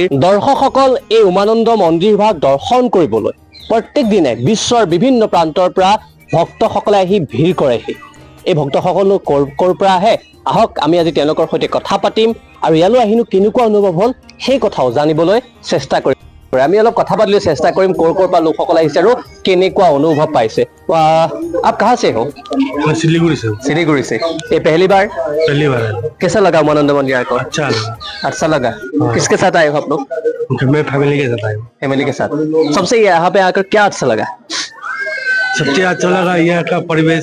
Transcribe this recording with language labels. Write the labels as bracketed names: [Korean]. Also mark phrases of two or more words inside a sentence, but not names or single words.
[Assamese] দৰ্শকসকল এই উমানন্দ মন্দিৰ ভাগ দৰ্শন কৰিবলৈ প্ৰত্যেক দিনে বিশ্বৰ বিভিন্ন প্ৰান্তৰ পৰা ভক্তসকলে আহি ভিৰ কৰেহি। এই ভক্তসকল ক'ৰ পৰা আহে আহক আমি আজি তেওঁলোকৰ সৈতে কথা পাতিম আৰু ইয়ালৈ আহিনো কেনেকুৱা অনুভৱ হ'ল সেই কথাও জানিবলৈ চেষ্টা কৰিম। আমি অলপ কথা পাতিবলৈ চেষ্টা কৰিম ক'ৰ পৰা লোকসকল আহিছে আৰু কেনেকুৱা অনুভৱ পাইছে। [Hindi] आप कहाँ से हो? सिलीगुड़ी से। सिलीगुड़ी से। ये पहली बार है। कैसा लगा उमानंद मंदिर को? अच्छा लगा। किसके साथ आए हो आप लोग? मैं फैमिली के साथ आया हूँ। फैमिली के साथ। सबसे यहाँ पे आकर क्या अच्छा लगा? सबसे अच्छा लगा यहाँ का परिवेश।